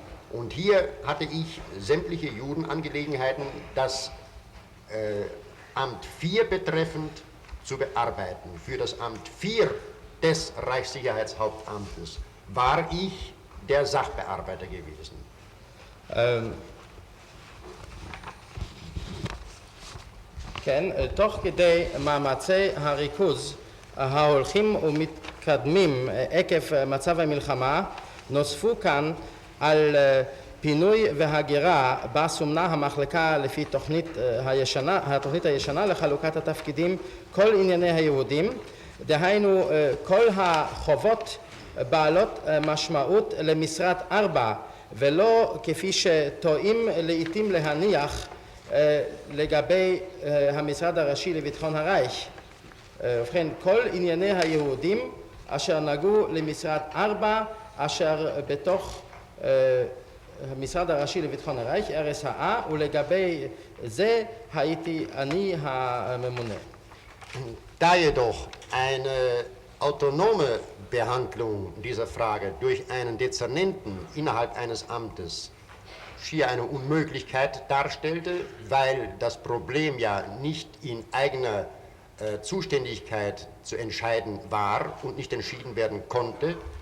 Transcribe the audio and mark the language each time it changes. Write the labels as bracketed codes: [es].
[de] Und hier hatte ich sämtliche Judenangelegenheiten, das Amt 4 betreffend, zu bearbeiten. Für das Amt 4 des Reichssicherheitshauptamtes war ich der Sachbearbeiter gewesen. [he] כן, תוך כדי מאמצי הריכוז ההולכים ומתקדמים עקב מצב המלחמה, נוספו כאן על פינוי והגירה בה סומנה המחלקה לפי התוכנית הישנה לחלוקת התפקידים כל ענייני היהודים, דהיינו כל החובות בעלות משמעות למשרת 4 ולא כפי שטועים לעתים להניח לגבי המשרד הראשי לביטחון הרייך. ובכן, כל ענייני היהודים אשר נגעו למשרד 4 אשר בתוך המשרד הראשי לביטחון הרייך, RSA, ולגבי זה הייתי אני הממונה. [de] Da jedoch eine autonome Behandlung dieser Frage durch einen Dezernenten innerhalb eines Amtes schier eine Unmöglichkeit darstellte, weil das Problem ja nicht in eigener Zuständigkeit zu entscheiden war und nicht entschieden werden konnte,